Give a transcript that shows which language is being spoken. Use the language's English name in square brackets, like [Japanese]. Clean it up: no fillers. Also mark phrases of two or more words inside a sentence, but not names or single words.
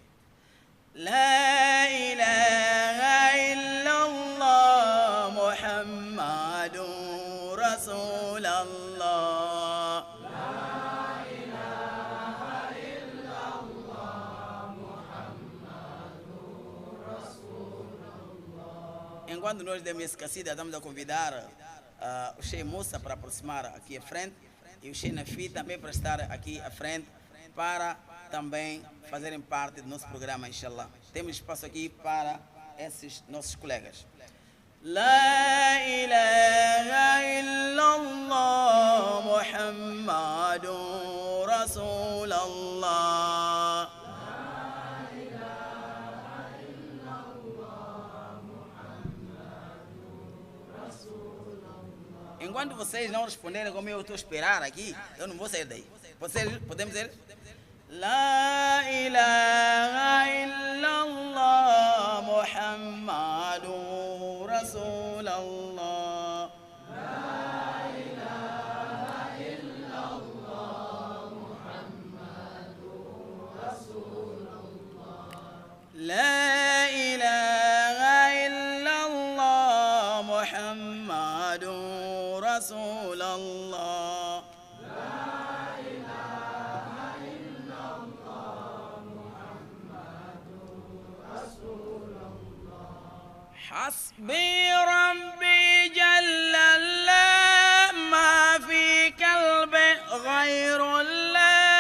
[Arabic] لا إله إلا الله محمد رسول الله. لا إله إلا الله محمد رسول الله. [Portuguese] Enquanto nós demos esse cacida, estamos a convidar o Sheikh Musa para aproximar aqui à frente e o Sheikh Nafi também para estar aqui à frente para também fazerem parte do nosso programa, inshallah. Temos espaço aqui para esses nossos colegas. [Arabic] لا إله إلا الله محمد رسول الله. [Portuguese] Enquanto vocês não responderem como eu estou a esperar aqui, eu não vou sair daí. Podemos dizer? [Arabic] لا إله إلا الله محمد رسول الله. لا إله إلا الله محمد رسول الله. لا إله إلا الله محمد رسول الله. حسبي ربي جل الله ما في قلبي غير الله.